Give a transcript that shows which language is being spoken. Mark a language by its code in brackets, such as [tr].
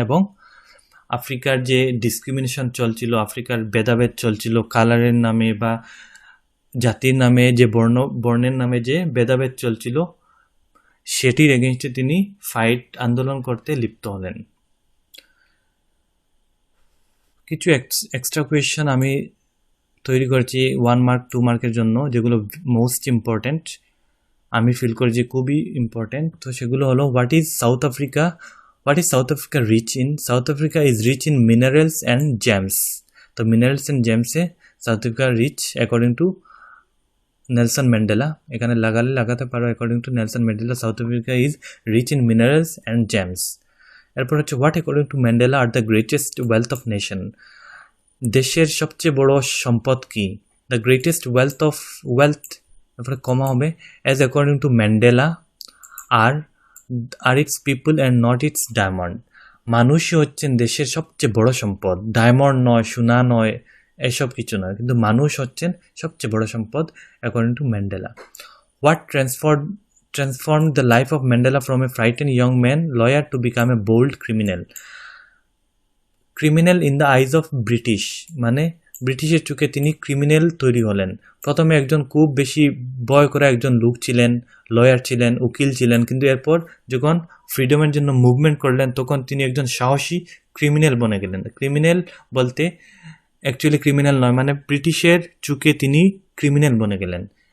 [bn] এবং আফ্রিকার যে ডিসক্রিমিনেশন চলছিল, আফ্রিকার ভেদাভেদ চলছিল কালারের নামে বা জাতির নামে, যে বর্ণের নামে যে ভেদাভেদ চলছিল, সেটির এগেনস্টে তিনি আন্দোলন করতে লিপ্ত হলেন। কিছু এক্সট্রা কোয়েশ্চেন আমি তৈরি করেছি 1 মার্ক 2 মার্কের জন্য, যেগুলো মোস্ট ইম্পর্ট্যান্ট, আমি ফিল করি যে খুবই ইম্পর্ট্যান্ট। তো সেগুলো হলো, [en] What is South Africa rich in? South Africa is rich in minerals and gems. তো minerals and gems এ South Africa rich according to Nelson Mandela, [bn] এখানে লাগালে লাগাতে পারো। [en] According to Nelson Mandela, South Africa is rich in minerals and gems. এরপর হচ্ছে what according to Mandela are the greatest wealth of nation, [bn] দেশের সবচেয়ে বড় সম্পদ কি? [en] the greatest wealth, [bn] তারপরে কমা হবে, [en] As according to Mandela are its people and not its diamond. [bn] মানুষই হচ্ছেন দেশের সবচেয়ে বড় সম্পদ, ডায়মন্ড নয়, সোনা নয়, এসব কিছু নয়, কিন্তু মানুষ হচ্ছেন সবচেয়ে বড় সম্পদ according to Mandela. [en] what transformed the life of Mandela from a frightened young man lawyer to become a bold criminal in the eyes of British, [bn] মানে ব্রিটিশের চোখে তিনি ক্রিমিনাল তৈরি হলেন। প্রথমে একজন খুব বেশি ভয় করা একজন লোক ছিলেন, লয়ার ছিলেন, উকিল ছিলেন, কিন্তু এরপর যখন ফ্রিডমের জন্য মুভমেন্ট করলেন তখন তিনি একজন সাহসী ক্রিমিনাল বনে গেলেন। ক্রিমিনাল বলতে অ্যাকচুয়ালি ক্রিমিনাল নয়, মানে ব্রিটিশের চোখে তিনি ক্রিমিনাল বনে গেলেন।